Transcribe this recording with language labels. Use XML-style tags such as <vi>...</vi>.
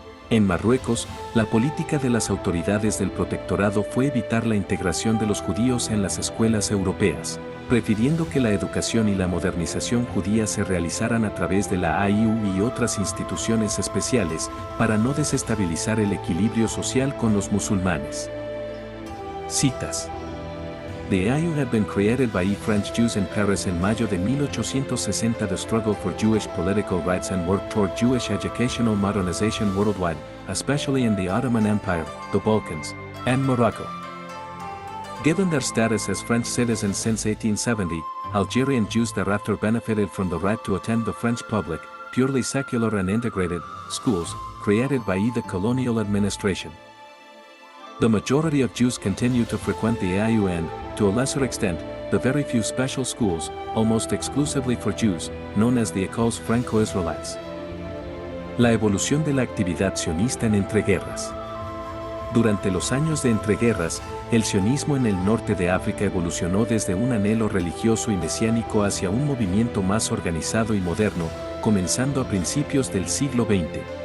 <es>En Marruecos, la política de las autoridades del protectorado fue evitar la integración de los judíos en las escuelas europeas, prefiriendo que la educación y la modernización judía se realizaran a través de la AIU y otras instituciones especiales, para no desestabilizar el equilibrio social con los musulmanes. Citas.</es> <en>The AIU had been created by French Jews in Paris in</en> <es>mayo de</es> <en>1860 to struggle for Jewish political rights and work toward Jewish educational modernization worldwide, especially in the Ottoman Empire, the Balkans, and Morocco. Given their status as French citizens since 1870, Algerian Jews thereafter benefited from the right to attend the French public, purely secular and integrated, schools, created by the colonial administration. The majority of Jews continue to frequent the AIU and, to a lesser extent, the very few special schools, almost exclusively for Jews, known as the Écoles Franco-Israelites.</en> <es>La evolución de la actividad sionista en entreguerras. Durante los años de entreguerras, el sionismo en el norte de África evolucionó desde un anhelo religioso y mesiánico hacia un movimiento más organizado y moderno, comenzando a principios del siglo XX.</es>